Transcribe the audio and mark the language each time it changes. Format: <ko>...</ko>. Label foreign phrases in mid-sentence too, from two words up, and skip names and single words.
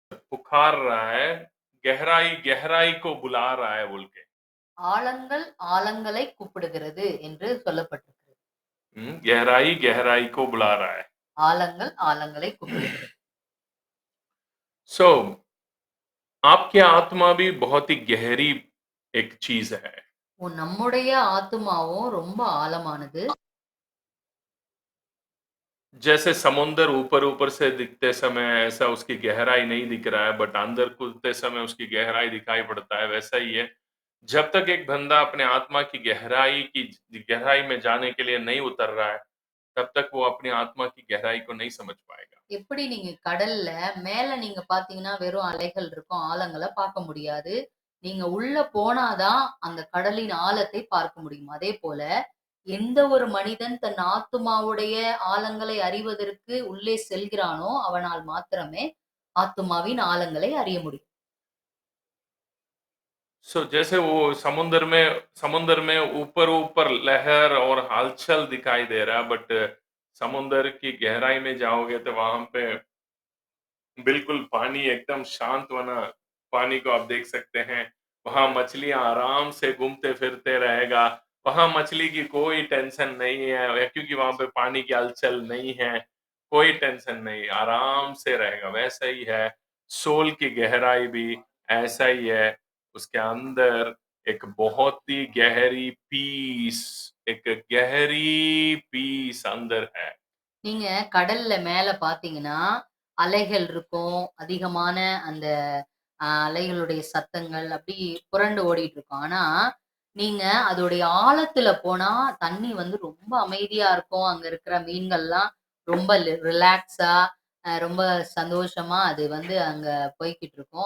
<hi>पुकार रहा है, गहराई गहराई को बुला रहा है बोल के।</hi> <ta>ஆழங்கள் ஆழங்களை கூப்பிடுகிறது என்று சொல்லப்பட்டிருக்கிறது.</ta> <hi>गहराई गहराई को बुला रहा है।</hi> <ta>ஆழங்கள் ஆழங்களை கூப்பிடுகிறது.</ta> <hi>सो आपकी आत्मा भी बहुत ही गहरी एक चीज है।</hi> <ta>நம்முடைய ஆத்துமாவும் ரொம்ப ஆழமானது.</ta> <hi>जैसे समुंदर ऊपर ऊपर से दिखते समय ऐसा उसकी गहराई नहीं दिख रहा है, बट अंदर कूदते समय उसकी गहराई दिखाई पड़ता है, वैसा ही है। जब तक एक बंदा अपने आत्मा की गहराई में जाने के लिए नहीं उतर रहा है, तब तक वो अपनी आत्मा की गहराई को नहीं समझ पाएगा।</hi> <ta>எப்படி நீங்க கடல்ல மேல நீங்க பார்த்தீங்கன்னா, வெறும் அலைகள் இருக்கும். ஆழங்கள பார்க்க முடியாது. நீங்க உள்ள போனா தான் அந்த கடலின் ஆழத்தை பார்க்க முடியும். அதேபோல எந்த ஒரு மனிதன் தன் ஆத்துமாவுடைய ஆழங்களை அறிவதற்கு உள்ளே செல்கிறானோ, அவனால் மாத்திரமே ஆத்துமாவின் ஆழங்களை அறிய முடியும்.</ta> <hi>जैसे वो समुंदर में ऊपर ऊपर लहर और हलचल दिखाई दे रहा है, बट समुंदर की गहराई में जाओगे तो वहां पे बिल्कुल पानी एकदम शांत बना, पानी को आप देख सकते हैं। वहां मछलियां आराम से घूमते फिरते रहेगा। वहां मछली की कोई टेंशन नहीं है, क्योंकि वहां पे पानी की हलचल नहीं है। कोई टेंशन नहीं, आराम से रहेगा। वैसा ही है सोल की गहराई भी, ऐसा ही है। उसके अंदर एक बहुत ही गहरी पीस, एक गहरी पीस अंदर है।</hi> <ta>நீங்க கடல்ல மேல பார்த்தீங்கன்னா, அலைகள் இருக்கும். அதிகமான அந்த அலைகளுடைய சத்தங்கள் அப்படி புரண்டு ஓடிட்டு இருக்கும். ஆனா, நீங்க அதோடைய ஆழத்துல போனா, தண்ணி வந்து ரொம்ப அமைதியா இருக்கும். அங்க இருக்கிற மீன்கள்லாம் ரொம்ப ரிலாக்ஸா, ரொம்ப சந்தோஷமா அது வந்து அங்க போய்க்கிட்டு இருக்கும்.</ta>